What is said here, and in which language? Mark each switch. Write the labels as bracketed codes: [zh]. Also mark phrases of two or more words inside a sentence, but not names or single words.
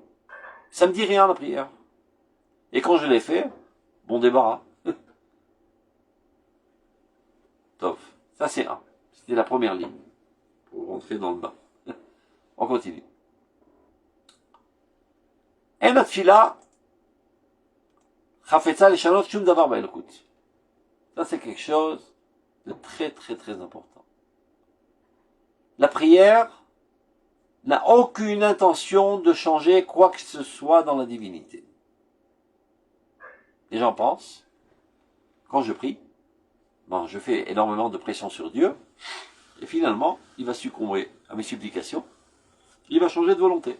[fr] Ça me dit rien, la prière. Et quand je l'ai fait, bon débarras. Top. Ça c'est un. C'était la première ligne. Pour rentrer dans le bain. On continue. [he] אין התפילה, חפצה לשנות שום דבר באלוקות. [fr] Ça c'est quelque chose de très très très important. La prière n'a aucune intention de changer quoi que ce soit dans la divinité. Les gens pensent, quand je prie, je fais énormément de pression sur Dieu, et finalement, il va succomber à mes supplications, il va changer de volonté.